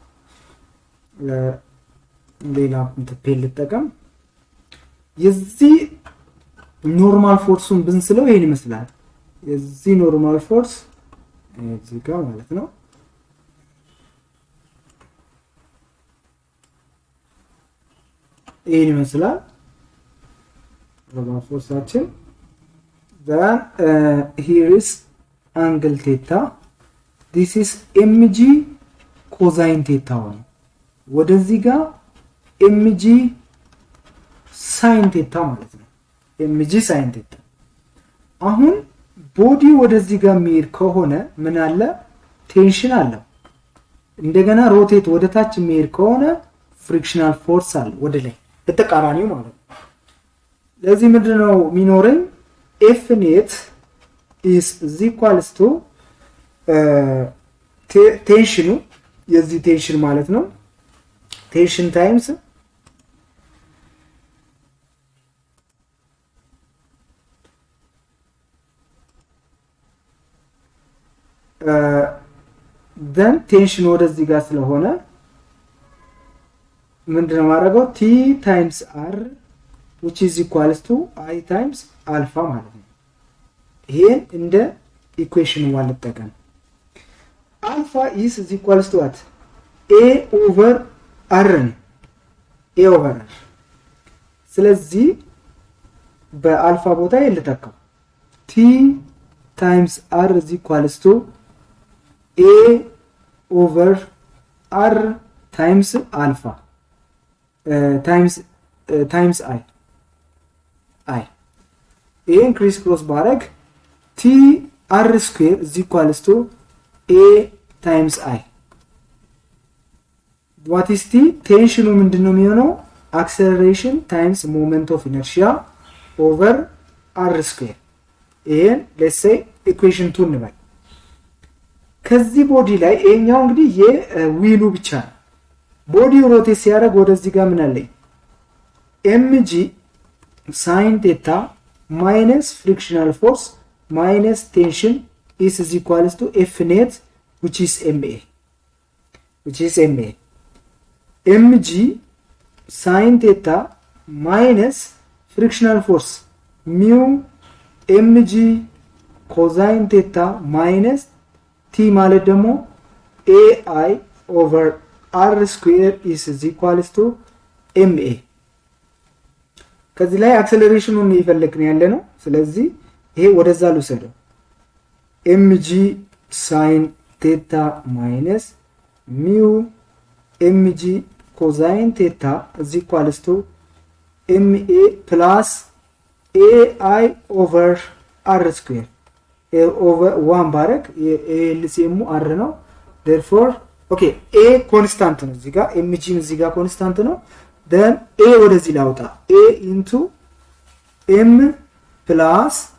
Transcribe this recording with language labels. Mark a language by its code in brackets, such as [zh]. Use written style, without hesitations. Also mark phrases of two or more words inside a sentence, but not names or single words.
[am] ሌላ ፔል ልጠቀም የዚህ [en] normal force [am] ብንስለው ይሄን ይመስላል የዚህ [en] normal force [am] እዚህ ጋር ማለት ነው ይሄን ይመስላል [en] normal force then here is angle theta this is mg cosine theta ወደዚህ ጋር mg sin theta [am] ማለት ነው [en] mg sin theta አሁን ቦዲ [am] ወደዚህ ጋር የሚሄድ ከሆነ ምን አለ ቴንሽን አለ እንደገና ሮቴት ወደታች የሚሄድ ከሆነ [en] frictional force [am] አለ ወደ ላይ በተቃራኒው ማለት ነው ለዚህ ምንድነው ሚኖረኝ [en] F net is equals to [am] ቴንሽኑ የዚህ ቴንሽን ማለት ነው [en] tension times then ቴንሽን [am] ወደዚህ ጋር ስለሆነ ምንድነው ማድረገው [en] t times r which is equals to I times alpha [am] ማለት ነው [en] ይሄን እንደ equation one ልጠቀም alpha is equals to what a over r a over r [am] ስለዚህ በአልፋ ቦታ ይልተካው [en] t times r is equals to a over r times alpha times I increase cross barag t r square is equals to a times I what is t tension [am] ምንድነው የሚሆነው [en] acceleration times moment of inertia over r square and let's say equation 2 [am] እንበል ከዚህ ቦዲ ላይ ኤኛው እንግዲህ የዊሉ ብቻ ቦዲው ሮቴት ሲያደርግ ወደዚህ ጋር ምን አለኝ [en] mg sin theta minus frictional force minus tension is equals to F net which is ma mg sin theta minus frictional force mu mg cosine theta minus t [am] ማለት ደግሞ [en] ai over r square is equals to ma [am] ከዚህ ላይ አክሰለሬሽኑን እየፈለግን ያለ ነው ስለዚህ ይሄ ወደዛ ልውሰደው [en] mg sin theta minus mu mg cosine theta is equals to MA plus AI over R square. A over 1 barek LCM R ነው therefore okay A constant ነው እዚህ ጋር mg እዚህ ጋር constant ነው then A [am] ወደዚህ ላውጣ [en] A into M plus